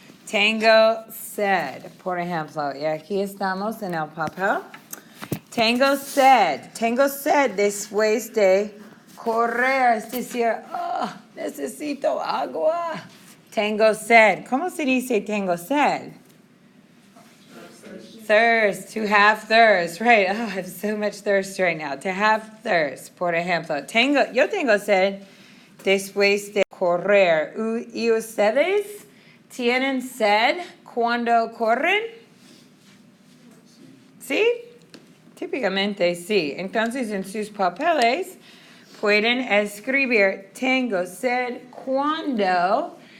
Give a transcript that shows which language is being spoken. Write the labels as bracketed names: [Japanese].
[Spanish] Tengo sed, por ejemplo, y aquí estamos en el papel. Tengo sed después de correr, es decir, necesito agua. Tengo sed. ¿Cómo se dice tengo sed? [English] Thirst, to have thirst, right? Oh, I have so much thirst right now. To have thirst, [Spanish] por ejemplo. Yo tengo sed después de correr. ¿Y ustedes tienen sed cuando corren? ¿Sí? Típicamente sí. Entonces en sus papeles pueden escribir tengo sed cuando.